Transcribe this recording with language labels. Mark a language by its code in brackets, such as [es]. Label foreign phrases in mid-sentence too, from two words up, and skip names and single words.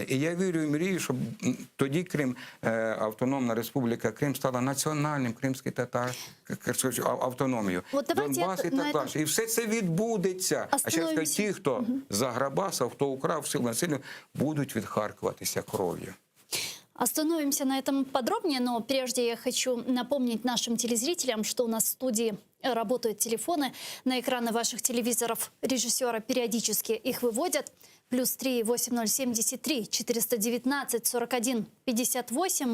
[uk] І я вірю і мрію, щоб тоді Крим, Автономна Республіка Крим стала національним кримським автономією. Донбас і так далі. І все це відбудеться. А ще раз, ті, хто заграбасав, хто украв силу насилля, будуть відхаркуватися кров'ю. [ru] Остановимся на этом подробнее, но прежде я хочу напомнить нашим телезрителям, что у нас в студии работают телефоны. На экраны ваших телевизоров режиссера периодически их выводят. +3 8073 419 41 58.